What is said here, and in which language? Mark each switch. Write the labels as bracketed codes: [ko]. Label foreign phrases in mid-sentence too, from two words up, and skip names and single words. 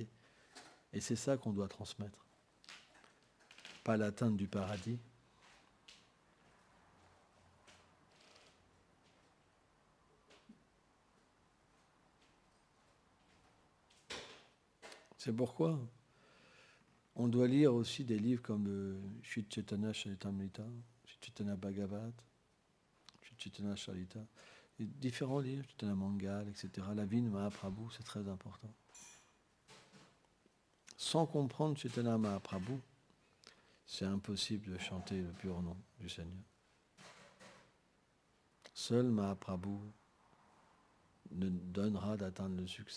[fr] Et c'est ça qu'on doit transmettre. Pas l'atteinte du paradis. C'est pourquoi on doit lire aussi des livres comme le Sri Chaitanya Charitamrita, Sri Chaitanya Bhagavat, Sri Chaitanya Charita, et différents livres, Chaitanya Mangal, etc. La vie de Mahaprabhu, c'est très important. Sans comprendre Chaitanya Mahaprabhu, c'est impossible de chanter le pur nom du Seigneur. Seul Mahaprabhu ne donnera d'atteindre le succès.